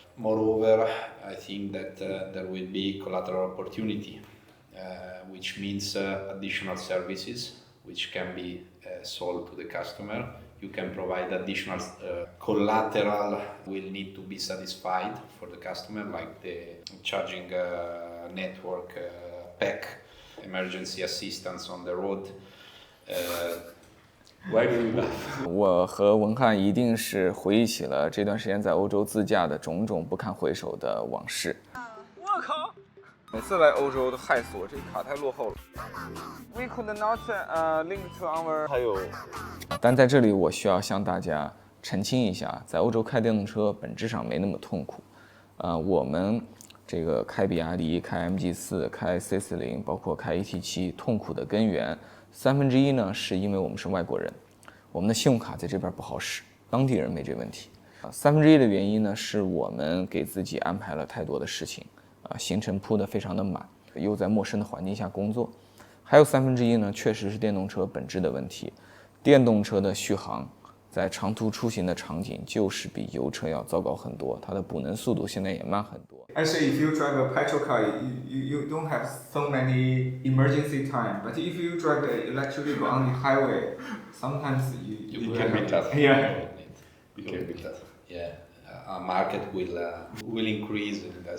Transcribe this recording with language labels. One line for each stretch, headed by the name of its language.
English: Moreover, I think that there will be collateral opportunity, which means additional services which can be sold to the customer. You can provide additional collateral will need to be satisfied for the customer, like the charging network pack, emergency assistance on the road. Why do you laugh?
Chinese: 我和文翰一定是回忆起了这段时间在欧洲自驾的种种不堪回首的往事。我靠！每次来欧洲都害死我，这卡太落后了。
English: We could not link to our。
Chinese: 还有，但在这里我需要向大家澄清一下，在欧洲开电动车本质上没那么痛苦。我们这个开比亚迪、开 MG4、开 C40， 包括开 ET7， 痛苦的根源1/3呢，是因为我们是外国人，我们的信用卡在这边不好使，当地人没这问题。 1/3的原因呢，是我们给自己安排了太多的事情。行程铺得非常的满，又在陌生的环境下工作。还有1/3呢，确实是电动车本质的问题。电动车的续航在长途出行的场景就是比油车要糟糕很多，它的补能速度现在也慢很多。
English: Actually, if you drive a petrol car, you don't have so many emergency time. But if you drive an electric vehicle on the highway, sometimes you can be tough. Yeah. It can be tough. Yeah. Our market will increase in that